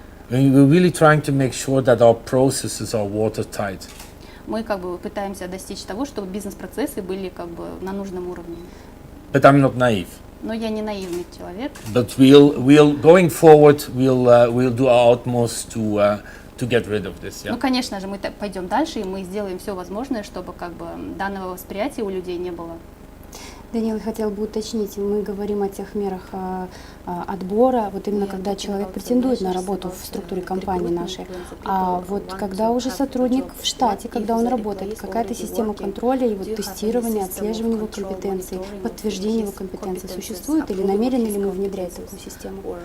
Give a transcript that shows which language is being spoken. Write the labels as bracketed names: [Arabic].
[English] And we're really trying to make sure that our processes are watertight. [Russian] Мы как бы пытаемся достичь того, чтобы бизнес-процессы были как бы на нужном уровне. [English] But I'm not naive. [Russian] Но я не наивный человек. [English] But we'll going forward, we'll do our utmost to get rid of this. [Russian] Ну, конечно же, мы пойдем дальше, и мы сделаем все возможное, чтобы как бы данного восприятия у людей не было. Дэниэл, хотел бы уточнить, мы говорим о тех мерах отбора, вот именно когда человек претендует на работу в структуре компании нашей, а вот когда уже сотрудник в штате, когда он работает, какая-то система контроля и вот тестирования, отслеживания его компетенций, подтверждения его компетенций существует, или намерены ли мы внедрять такую систему?